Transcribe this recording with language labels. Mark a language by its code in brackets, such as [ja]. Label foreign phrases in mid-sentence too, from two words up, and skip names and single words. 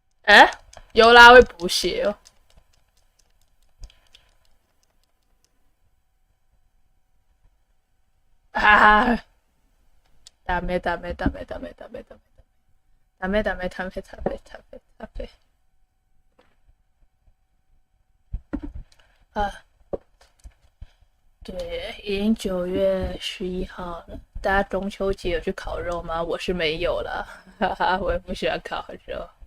[zh] 哎，尤拉会补血哦。啊！ [ja] ダメダメダメダメダメダメダメダメダメダメダメダメ。 [zh] 啊，对，已经9月11号了。大家中秋节有去烤肉吗？我是没有啦，哈哈，我也不喜欢烤肉。